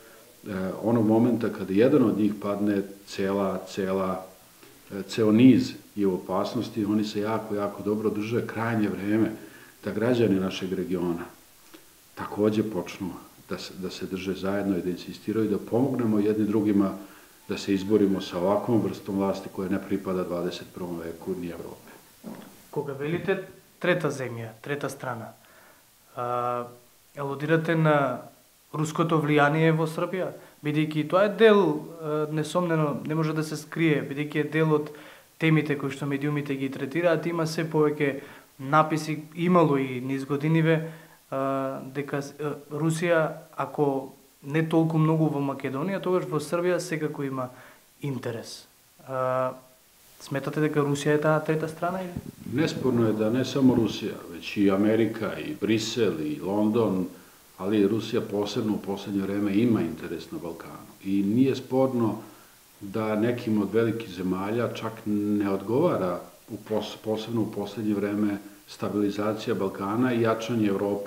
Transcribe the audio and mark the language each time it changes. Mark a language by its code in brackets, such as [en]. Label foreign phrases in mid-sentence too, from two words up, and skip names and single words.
[sr] Onog momenta kada jedan od njih padne, ceo niz je u opasnosti, oni se jako, jako dobro drže. Krajnje vreme da građani našeg regiona takođe počnu da se drže zajedno i da insistiraju, da pomognemo jedni drugima da se izborimo sa ovakvom vrstom vlasti koja ne pripada 21. veku ni Evrope. [mk] Кога велите трета земја, трета страна, алудирате на руското влијание во Србија, бидејќи тоа е дел, несомнено, не може да се скрие, бидејќи е дел од темите кои што медиумите ги третираат, има се повеќе написи, имало и низ годиниве, дека Русија, ако не толку многу во Македонија, тогаш во Србија секако има интерес. Сметате дека Русија е таа трета страна или? [sr] Nesporno je da ne samo Rusija, već i Amerika, i Brisel, i London, ali Rusija posebno u poslednje vreme ima interes na Balkanu. I nije sporno da nekim od velikih zemalja čak ne odgovara, posebno u poslednje vreme, stabilizacija Balkana i jačanje Evrope.